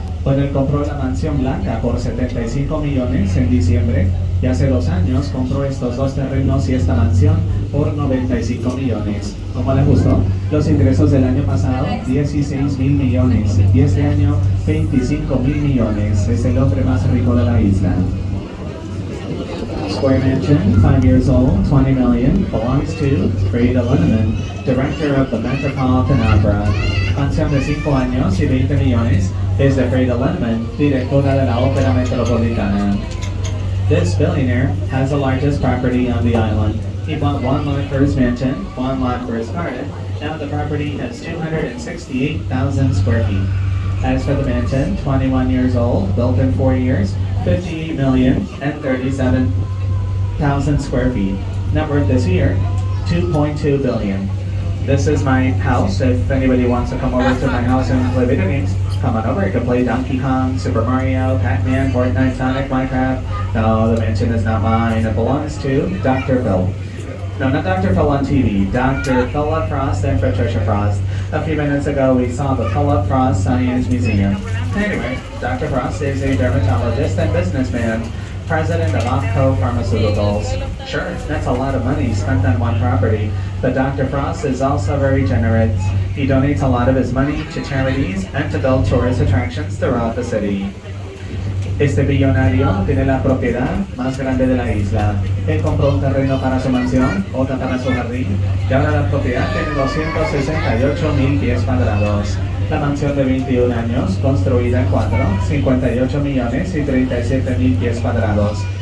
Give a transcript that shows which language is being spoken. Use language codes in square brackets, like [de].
[es] Pues él compró la mansión blanca por 75 millones en diciembre y hace 2 años compró estos 2 terrenos y esta mansión por 95 millones. ¿Cómo les gustó? Los ingresos del año pasado, 16 mil millones y este año 25 mil millones. Es el hombre más rico de la isla. [en] Square Mansion, 5 years old, 20 million, belongs to Freda Linneman, director of the Metropolitan Opera. [es] Mansión de 5 años y 20 millones es de Freda Linneman, directora de la Ópera Metropolitana. [en] This billionaire has the largest property on the island. He bought 1 lot for his mansion, 1 lot for his garden. Now the property has 268,000 square feet. As for the mansion, 21 years old, built in 4 years, 58 million and 37,000 square feet. Net worth this year, 2.2 billion. This is my house. If anybody wants to come over to my house and play video games, come on over. You can play Donkey Kong, Super Mario, Pac-Man, Fortnite, Sonic, Minecraft. No, the mansion is not mine. It belongs to Dr. Phil. No, not Dr. Phil on TV. Dr. Philip Frost and Patricia Frost. A few minutes ago, we saw the Philip Frost Science Museum. Anyway, Dr. Frost is a dermatologist and businessman, president of Barco Pharmaceuticals. Sure, that's a lot of money spent on one property, but Dr. Frost is also very generous. He donates a lot of his money to charities and to build tourist attractions throughout the city. [es] Este billonario tiene la propiedad más grande de la isla. Él compró un terreno para su mansión, otra para su jardín, y ahora la propiedad tiene 268,000 pies cuadrados. La mansión de 21 años, construida en 58 millones y 37 mil pies cuadrados.